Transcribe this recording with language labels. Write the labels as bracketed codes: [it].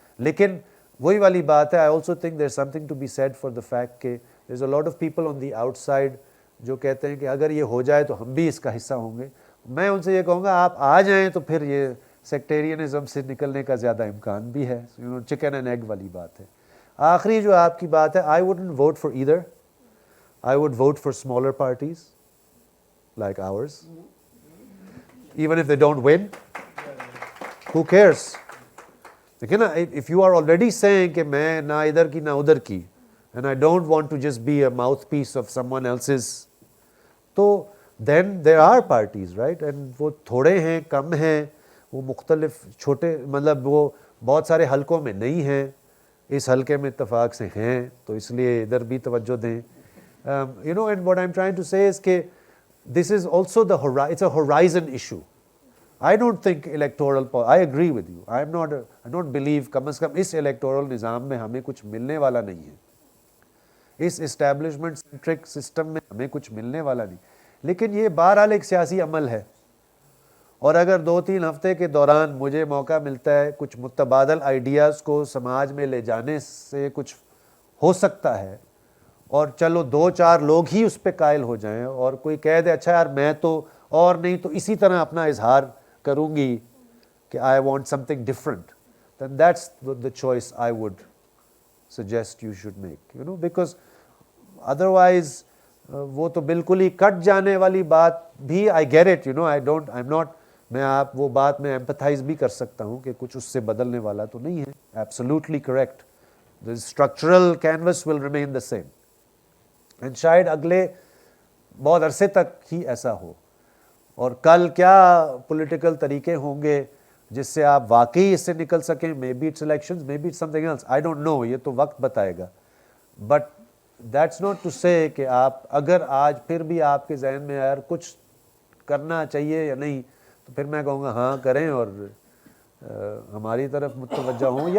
[ur] لیکن وہی والی بات ہے, [en] I also think there's something to be said for the fact [ur] کہ [en] there's a lot of people on the outside [ur] جو کہتے ہیں کہ اگر یہ ہو جائے تو ہم بھی اس کا حصہ ہوں گے. میں ان سے یہ کہوں گا آپ آ جائیں تو پھر یہ سیکٹیرینزم سے نکلنے کا زیادہ امکان بھی ہے. چکن اینڈ ایگ والی بات ہے. آخری جو آپ کی بات ہے, [en] I wouldn't vote for either. I would vote for smaller parties like ours. Even if they don't win, who cares? [ur] دیکھیں نا, [en] if you are already saying [ur] کہ میں نہ ادھر کی [en] نہ ادھر کی, and I don't want to just be a mouthpiece of someone else's, تو then there are parties, right? [ur] And وہ تھوڑے ہیں, کم ہیں, وہ مختلف چھوٹے, مطلب وہ بہت سارے حلقوں میں نہیں ہیں, اس حلقے میں اتفاق سے ہیں, تو اس لیے ادھر بھی توجہ دیں. [en] And what I'm trying to say is کہ this is also it's a horizon issue. I don't think electoral, I agree with you. I don't believe, [ur] come is come اس electoral نظام میں ہمیں کچھ ملنے والا نہیں ہے. اس اسٹیبلشمنٹ سینٹرک سسٹم میں ہمیں کچھ ملنے والا نہیں. لیکن یہ بہرحال ایک سیاسی عمل ہے، اور اگر 2-3 ہفتے کے دوران مجھے موقع ملتا ہے کچھ متبادل آئیڈیاز کو سماج میں لے جانے سے کچھ ہو سکتا ہے، اور چلو 2-4 لوگ ہی اس پہ قائل ہو جائیں اور کوئی کہہ دے اچھا یار میں تو اور نہیں تو اسی طرح اپنا اظہار کروں گی کہ [en] I want something different, then that's the choice I would suggest you should make, because [ur] otherwise وہ تو بالکل ہی کٹ جانے والی بات بھی [en] I get it, I'm not [ur] میں وہ بات میں ایمپتھائز بھی کر سکتا ہوں کہ کچھ اس سے بدلنے والا تو نہیں ہے. [en] Absolutely correct. The structural canvas will remain the same. [ur] and شاید اگلے بہت عرصے تک ہی ایسا ہو. اور کل کیا پولیٹیکل طریقے ہوں گے جس سے آپ واقعی اس سے نکل سکیں؟ [en] maybe it's elections, maybe it's something else, I don't know, [ur] یہ تو وقت بتائے گا. [en] but that's not to say [ur] کہ آپ اگر آج پھر بھی آپ کے ذہن میں یار کچھ کرنا چاہیے یا نہیں، تو پھر میں کہوں گا ہاں کریں اور ہماری طرف متوجہ ہوں.